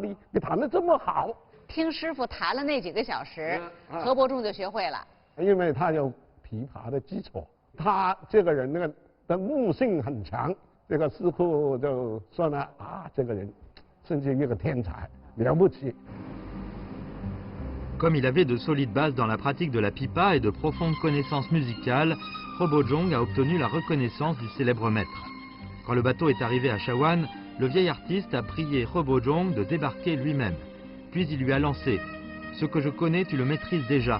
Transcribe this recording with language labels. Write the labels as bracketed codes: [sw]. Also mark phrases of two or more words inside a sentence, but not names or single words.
[zh] 你弹得这么好，听师傅弹了那几个小时，何伯仲就学会了。因为他有琵琶的基础，他这个人的悟性很强。这个师傅就说呢啊，这个人真是一个天才，了不起。 [fr] Comme il avait de solides bases dans la pratique de la pipa et de profondes connaissances musicales, Rebojong a obtenu la reconnaissance du célèbre maître. Quand le bateau est arrivé à Shawan, le vieil artiste a prié Rebojong de débarquer lui-même. Puis il lui a lancé « Ce que je connais, tu le maîtrises déjà.